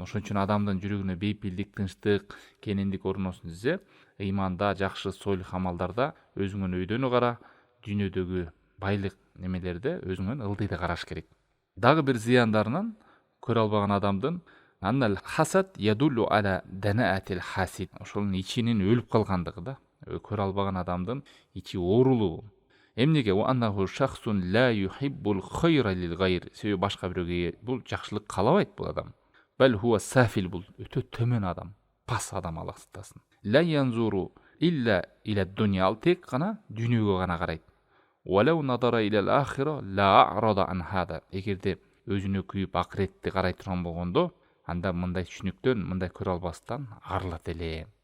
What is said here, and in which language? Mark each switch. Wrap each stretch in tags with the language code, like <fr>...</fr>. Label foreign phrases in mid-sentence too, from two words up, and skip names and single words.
<ky>Ошон үчүн адамдын жүрөгүнө бейпилдик, тынчтык, кенендик орносун десе, ыйманда, жакшы сойлук амалдарда өзүңөн өйдөнү кара, дүйнөдөгү байлык немелерде өзүңөн ылдыйды караш керек. Дагы бир зыяндарынан көрө албаган адамдын</ky> <ar>أن الحسد يدل على دناءة الحاسد.</ar> <ky>Ошонун ичинин өлүп калгандыгы да. Көрө албаган адамдын ичи оорулуу. Эмнеге?</ky> <ar>وأنه شخص لا يحب الخير للغير.</ar> <ky>Себеби башка бирөөгө бул жакшылык каалабайт бул адам.</ky> <ar>بل هو سافل,</ar> <ky>бул өтө төмөн адам, пас адам, Аллах сактасын.</ky> <ar>لا ينظر إلا إلى الدنيا,</ar> <ky>ал тек гана дүйнөгө гана карайт.</ky> <ar>ولو نظر إلى الآخرة لأعرض عن هذا.</ar> <ky>Эгерде өзүнө күйүп акыретти карай турган болгондо, анда мындай түшүнүктөн, мындай көрө албастан арылат эле.</ky>